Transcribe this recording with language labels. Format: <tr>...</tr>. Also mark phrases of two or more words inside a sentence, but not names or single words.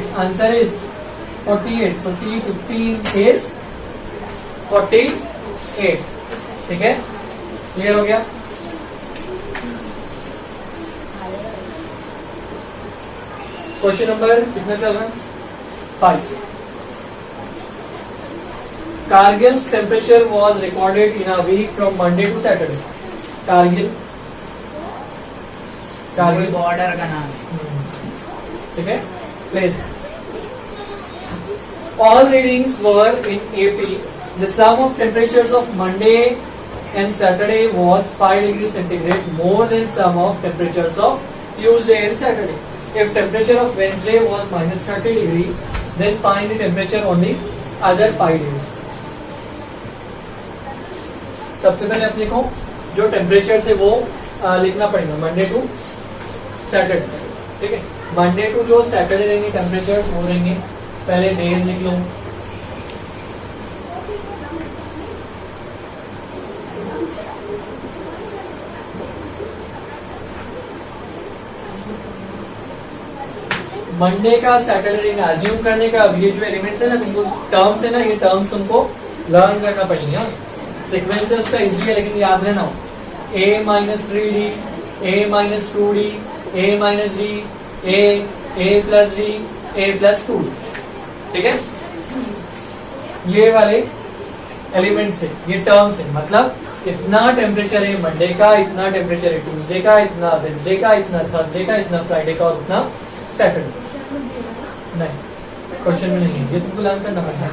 <en>Answer is 48. So T15 is 48.</en> <hi>ठीक है, क्लियर हो गया। क्वेश्चन नंबर कितना चल रहा है 5।</hi> <en>Kargil's temperature was recorded in a week from Monday to Saturday। Kargil</en> <hi>बॉर्डर का नाम है। ठीक है,</hi> <en>प्लेस। All readings were in AP। The sum of temperatures of Monday and Saturday was 5 degrees centigrade more than sum of temperatures of Tuesday and Saturday। If temperature of Wednesday was minus 30 degree, then find the temperature on the other 5 days।</en> <hi>सबसे पहले अपने को जो टेम्परेचर से वो लिखना पड़ेगा</hi> <en>Monday to Saturday.</en> <hi>ठीक है,</hi> <en>Monday to</en> <hi>जो सैटरडे रहेंगे टेम्परेचर वो रहेंगे, पहले डेज लिख लो। मंडे का सैटरडे रहेगा, अज्यूम करने का। अब ये जो एलिमेंट्स है ना तुमको टर्म्स है ना, ये टर्म्स तुमको लर्न करना पड़ेगा। सीक्वेंस है उसका इजी है लेकिन याद रहना हो, a-3d, a-2d, a-d, a+d, a+2। ठीक है, ये वाले एलिमेंट्स है, ये टर्म्स है। मतलब इतना टेम्परेचर है मंडे का, इतना टेम्परेचर है ट्यूसडे का, इतना वेडनेसडे का, इतना थर्सडे का, इतना फ्राइडे का और उतना सैटरडे। नहीं, क्वेश्चन में नहीं है, ये तुमको लर्न करना पड़ता</hi>